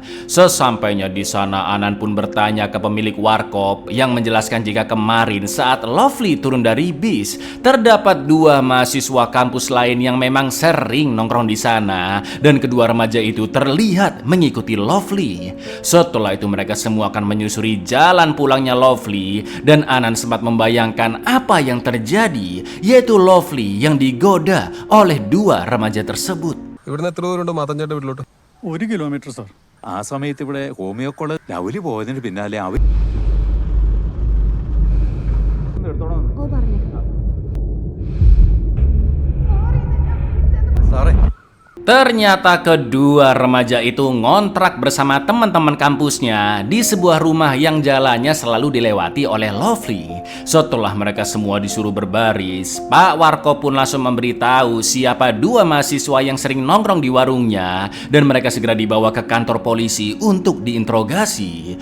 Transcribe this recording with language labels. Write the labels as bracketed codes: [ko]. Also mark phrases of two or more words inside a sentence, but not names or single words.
[id] Sesampainya di sana, Anan pun bertanya ke pemilik warkop yang menjelaskan jika kemarin saat Lovely turun dari bis, terdapat 2 mahasiswa kampus lain yang memang sering nongkrong di sana, dan kedua remaja itu terlihat mengikuti Lovely. Setelah itu mereka semua akan menyusuri jalan pulangnya Lovely, dan Anan sempat membayangkan apa yang terjadi, yaitu Lovely yang digoda oleh 2 remaja tersebut. [ml] ഇവിടുന്ന് എത്ര ദൂരമുണ്ട് മാത്തഞ്ചേട്ടൻ്റെ വീട്ടിലോട്ട്? 1 [en] kilometre sir. [ml] ആ സമയത്ത് ഇവിടെ [en] homeo college [ml] ലവലി പോയതിന് പിന്നാലെ അവർ സാറേ [id] Ternyata kedua remaja itu ngontrak bersama teman-teman kampusnya di sebuah rumah yang jalannya selalu dilewati oleh Lovely. Setelah mereka semua disuruh berbaris, Pak Warkop pun langsung memberitahu siapa 2 mahasiswa yang sering nongkrong di warungnya, dan mereka segera dibawa ke kantor polisi untuk diinterogasi.